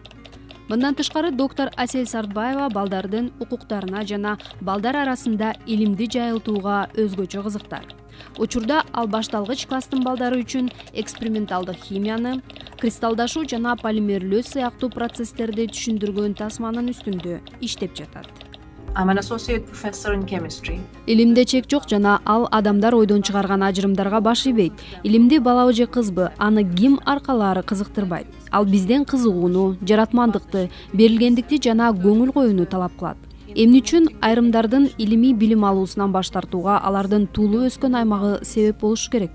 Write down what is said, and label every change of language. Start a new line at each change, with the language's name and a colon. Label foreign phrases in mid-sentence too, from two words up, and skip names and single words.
Kyrgyz: Мындан тышкары доктор Асель Сартбаева балдардын укуктарына жана балдар арасында илимди жайылтууга өзгөчө кызыктар. Учурда ал башталгыч класстын балдары үчүн эксперименталдык химияны, кристалдашуу жана полимерлөө сыяктуу процесстерди түшүндүргөн тасманын үстүндө иштеп жатат.
English: I'm an associate professor in chemistry.
Kyrgyz: Илимде чек жок жана ал адамдар ойдон чыгарган ажырымдарга баш ийбейт. Илимди балабы же кызбы, аны ким аркалаары кызыктырбайт. Ал бизден кызыгууну, жаратмандыкты, берилгендикти жана көңүл коюуну талап кылат. Эмне үчүн айрымдардын илимий билим алуусунан баш тартууга алардын туулуу өскөн аймагы себеп болушу керек.